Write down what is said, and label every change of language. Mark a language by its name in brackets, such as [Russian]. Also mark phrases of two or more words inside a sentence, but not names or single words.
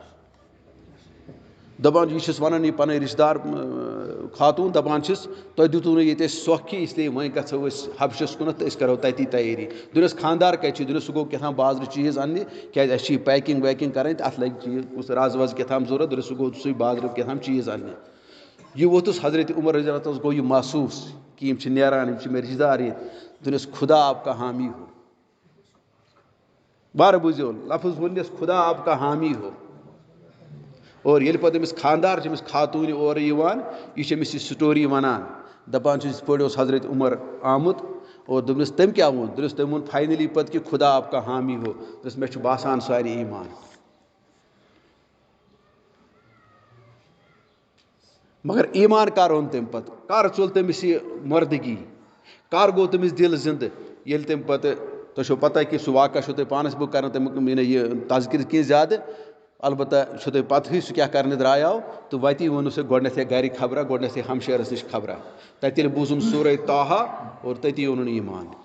[Kashmiri] دپان یہِ چھُس ونان یہِ پنٕنۍ رشتہٕ دار خاتوٗن دپان چھِس تۄہہِ دِتوٗ نہٕ ییٚتہِ اَسہِ سۄکھ کینٛہہ اسلیے وۄنۍ گژھو أسۍ حبشس کُنتھ تہٕ أسۍ کرو تتی تیٲری دوٚپنس خانٛدار کتہِ چھُ دوٚپنس سُہ گوٚو کیٛاہ تام بازرٕ چیٖز اننہِ کیازِ اَسہِ چھِ یہِ پیکِنگ ویکِنگ کرٕنۍ تہٕ اتھ لگہِ چیٖز کُس رز وز کیٛاہ تام ضروٗرت دوٚپنس سُہ گوٚو سُے بازرٕ کیٛاہ تام چیٖز اننہِ یہِ ووٚتھُس حضرت عمر [Arabic] رضی اللہ تعالیٰ [Kashmiri] گوٚو یہِ محسوٗس کہِ یِم چھِ نیران یِم چھِ مےٚ رشتہٕ دار ییٚتہِ دوٚپنس [Urdu] خُدا آپ کا حامی ہو [Kashmiri] بارٕ بوٗزِو لفظ ووٚننس [Urdu] خُدا آپ کا حامی ہو [Kashmiri] اور ییٚلہِ پتہٕ أمِس خانٛدار چھِ أمِس خاتوٗنہِ اورٕ یِوان یہِ چھِ أمِس یہِ سٹوری ونان دپان چھِ یِتھ پٲٹھۍ اوس حضرت عمر آمُت اور دوٚپنس تٔمۍ کیاہ ووٚن دوٚپنس تٔمۍ ووٚن فاینلی پتہٕ کہِ [Urdu] خُدا آپ کا حامی ہو [Kashmiri] دوٚپنس مےٚ چھُ باسان سُہ انہِ ایٖمان مگر ایٖمان کر اوٚن تٔمۍ پتہٕ کر ژوٚل تٔمِس یہِ مردگی کر گوٚو تٔمِس دِل زِندٕ ییٚلہِ تٔمۍ پتہٕ تۄہہِ چھو پتہ کہِ سُہ واقعہ چھو تۄہہِ پانس بہٕ کران تمیُک یہِ تذکِر کینٛہہ زیادٕ البتہ چھو تۄہہِ پتہٕے سُہ کیاہ کرنہِ درٛایاو تہٕ وتی ووٚنُس گۄڈنٮ۪تھٕے گرِ خبرا گۄڈنٮ۪تھٕے ہمشیرس نِش خبرا تتہِ ییٚلہِ بوٗزُن سورہ طٰہا اور تٔتی اوٚنُن ایٖمان